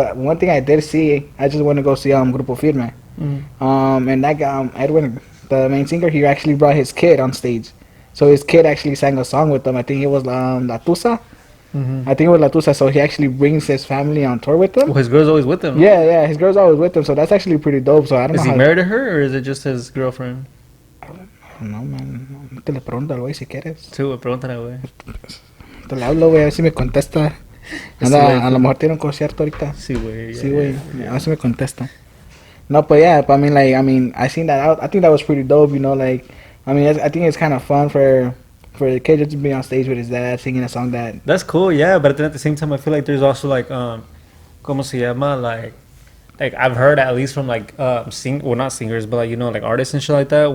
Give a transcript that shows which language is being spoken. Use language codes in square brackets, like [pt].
[en] But one thing I did see, I just want to go see Grupo Firme, and that guy Edwin, the main singer, he actually brought his kid on stage, so his kid actually sang a song with them. I think it was La Tusa. I think it was La Tusa, so he actually brings his family on tour with him. Well, his girl's always with him. Yeah, his girl's always with him, so that's actually pretty dope. So I don't know. Is he married to her or is it just his girlfriend? I don't know, man. [es] Te le pregunto al güey si quieres. Sí, güey, pregúntale, güey. Te le hablo, güey, a ver si me contesta. Anda, a lo mejor tiene un concierto ahorita. Sí, güey. Sí, güey. A ver si me contesta. [en] No, but yeah, but I seen that out. I think that was pretty dope, you know, like, I mean, I think it's kind of fun for the kid just to be on stage with his dad singing a song that. That's cool, yeah. But then at the same time, I feel like there's also like, [es] ¿cómo se llama? [en] Like I've heard at least from like well, not singers, but like, you know, like artists and shit like that.